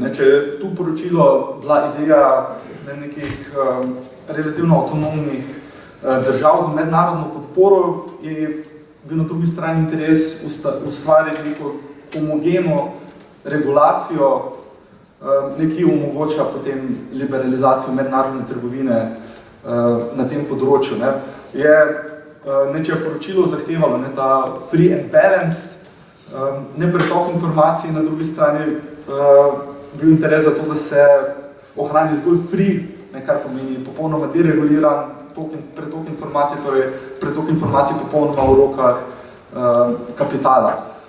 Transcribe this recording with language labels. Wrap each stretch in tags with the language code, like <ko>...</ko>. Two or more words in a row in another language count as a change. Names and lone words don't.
<sl>Če je tu poročilo bila ideja nekih relativno avtonomnih držav z mednarodno podporo, je bil na drugi strani interes ustvariti neko homogeno regulacijo, ki omogoča potem liberalizacijo mednarodne trgovine na tem področju. Če je poročilo zahtevalo, da</sl> <en>free and balanced,</en> <sl>pretok informacij, na drugi strani bil interes za to, da se ohrani zgolj free, kar pomeni popolnoma dereguliran pretok informacij, torej pretok informacij popolnoma v rokah kapitala.</sl>